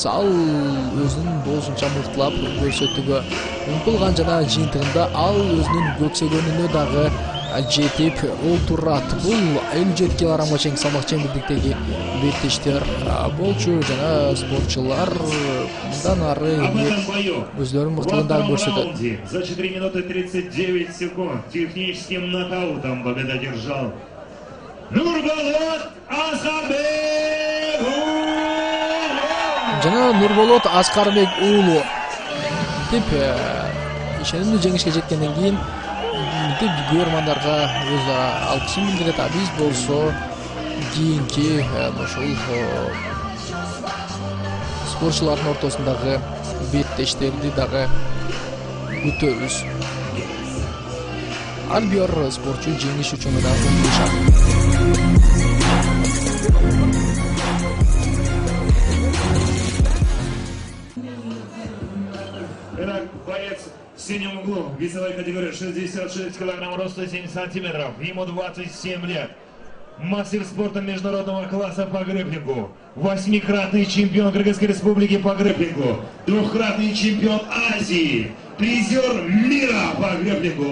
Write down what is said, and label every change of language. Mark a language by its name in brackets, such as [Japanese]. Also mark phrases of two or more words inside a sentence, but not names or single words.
[Kyrgyz] Ал өзүнүн болушунча мыктылап көрсөтүүгө умтулган жана жыйынтыгында ал өзүнүн көксөгөнүнө дагы жетип олтурат. Бул 57 килограммга чейинки салмак чембирдиктеги беттештер болчу жана спортчулар мындан ары өзлөрүнүн мыктылыгын дагы көрсөтөт. [Russian] За 4 минуты 39 секунд техническим нокаутом победу одержал Нурболот Аскарбек уулу. [Kyrgyz] Жана Нурболот Аскарбек уулу деп ишенимдүү жеңишке жеткенден кийин көрөрмандарга өз алкышын билдирет. Биз болсо кийинки ушул спортчулардын ортосундагы беттештерди дагы күтөбүз. Ар бир спортчу жеңиш үчүн дагы умтулушат. [Russian] Боец в синем углу, весовой категории 66 килограмм, роста 7 сантиметров, ему 27 лет. Мастер спорта международного класса по грэпплингу, 8-кратный чемпион Кыргызской республики по грэпплингу, 2-кратный чемпион Азии, призер мира по грэпплингу.